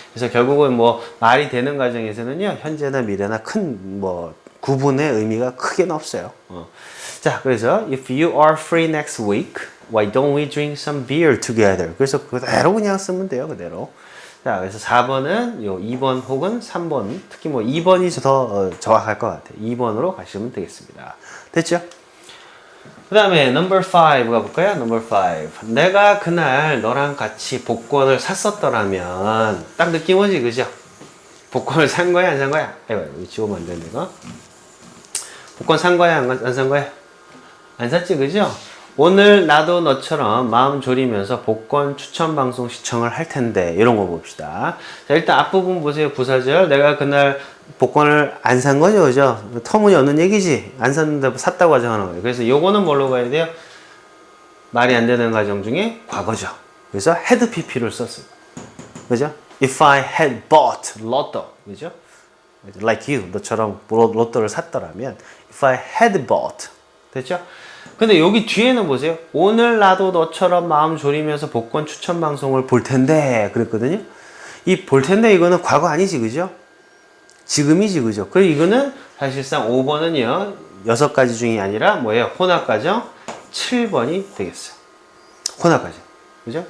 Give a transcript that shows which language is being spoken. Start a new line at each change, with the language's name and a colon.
Korean: 그래서 결국은 말이 되는 과정에서는요, 현재나 미래나 큰 구분의 의미가 크게는 없어요. 자, 그래서
English: if you are free next week, why don't we drink some beer together?
Korean: 그래서 그대로 그냥 쓰면 돼요, 그대로. 자, 그래서 4번은 2번 혹은 3번, 특히 2번이 더 정확할 것 같아요. 2번으로 가시면 되겠습니다. 됐죠? 그 다음에
English: number 5
Korean: 가볼까요?
English: number 5.
Korean: 내가 그날 너랑 같이 복권을 샀었더라면 딱 느낌 오지, 그죠? 복권을 산 거야, 안 산 거야? 이거 지우면 안 되는 거. 복권 산 거야, 안 산 거야? 안 샀지, 그죠? 오늘 나도 너처럼 마음 졸이면서 복권 추천 방송 시청을 할 텐데, 이런 거 봅시다. 자, 일단 앞부분 보세요. 부사절. 내가 그날 복권을 안 산 거죠, 그죠? 터무니없는 얘기지. 안 샀는데 샀다고 가정하는 거예요. 그래서 요거는 뭘로 가야 돼요? 말이 안 되는 가정 중에 과거죠. 그래서 had pp를 썼어요. 그죠?
English: If I had bought lotto,
Korean: 그죠?
English: Like you,
Korean: 너처럼 로또를 샀더라면,
English: if I had bought,
Korean: 됐죠? 근데 여기 뒤에는 보세요. 오늘 나도 너처럼 마음 졸이면서 복권 추천 방송을 볼 텐데, 그랬거든요. 이 볼 텐데 이거는 과거 아니지, 그죠? 지금이지, 그죠? 그리고 이거는 사실상 5번은요, 6가지 중이 아니라 뭐예요? 혼합과정 7번이 되겠어요. 혼합과정. 그죠?